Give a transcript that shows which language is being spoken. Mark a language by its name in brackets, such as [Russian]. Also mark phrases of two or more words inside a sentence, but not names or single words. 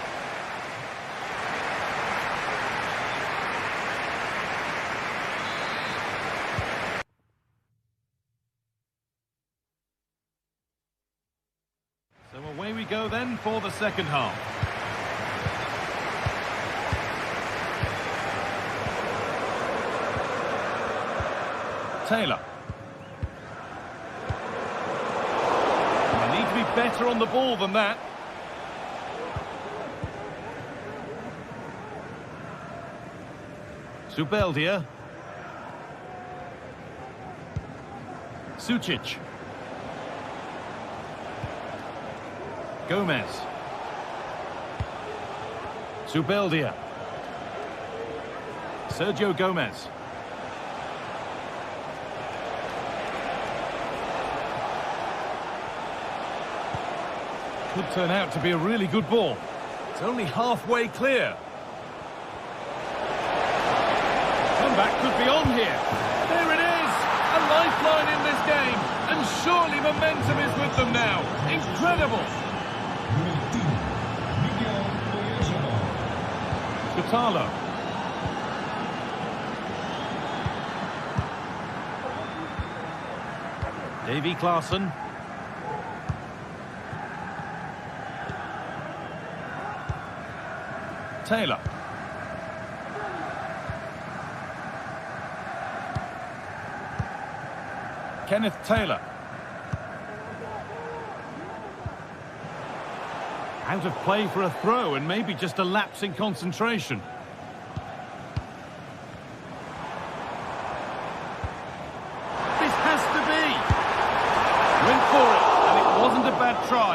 [English] So away we go then for the second half. Taylor. They need to be better on the ball than that. Zubeldia. Sucic. Gomez. Zubeldia. Sergio Gomez. Could turn out to be a really good ball. It's only halfway clear. Comeback could be on here. There it is! A lifeline in this game. And surely momentum is with them now. Incredible! Scutalo. Davy Klaassen. Taylor. Kenneth Taylor. Out of play for a throw and maybe just a lapse in concentration. This has to be. Went for it, and it wasn't a bad try.